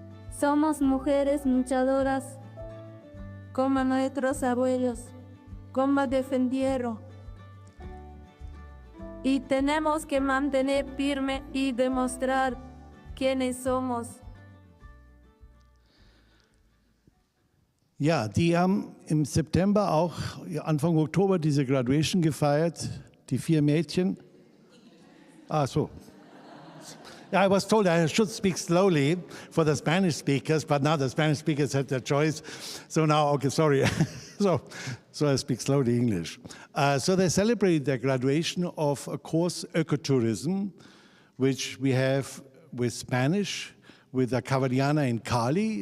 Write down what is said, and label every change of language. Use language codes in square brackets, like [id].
[es] Somos mujeres luchadoras como nuestros abuelos, como defendieron. Y tenemos que mantener firme y demostrar quiénes somos. [de] Ja, die haben im September auch, Anfang Oktober, diese Graduation gefeiert, die 4 Mädchen. Ah, so. [en] Yeah, I was told I should speak slowly for the Spanish speakers, but now the Spanish speakers had their choice. So now, okay, sorry. so I speak slowly English. So they celebrated their graduation of a course, Ecotourism, which we have with Spanish, with the Cavallana in Cali.